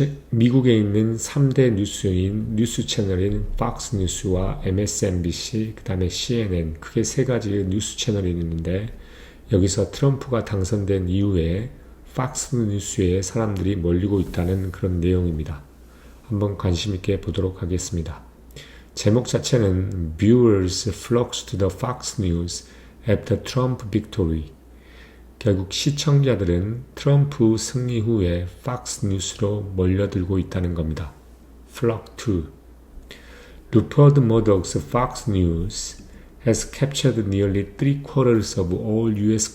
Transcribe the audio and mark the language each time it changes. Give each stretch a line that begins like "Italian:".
Korean: 미국에 있는 3대 뉴스 채널인 Fox News와 MSNBC, 그 다음에 CNN, 크게 세 가지 뉴스 채널이 있는데 여기서 트럼프가 당선된 이후에 Fox News에 사람들이 몰리고 있다는 그런 내용입니다. 한번 관심 있게 보도록 하겠습니다. 제목 자체는
English: Viewers flocks to the Fox News after Trump victory.
Korean: 결국 시청자들은 트럼프 승리 후에 Fox News로 몰려들고 있다는 겁니다.
English: Flock to. Rupert Murdoch's Fox News has captured nearly 3/4 of all U.S.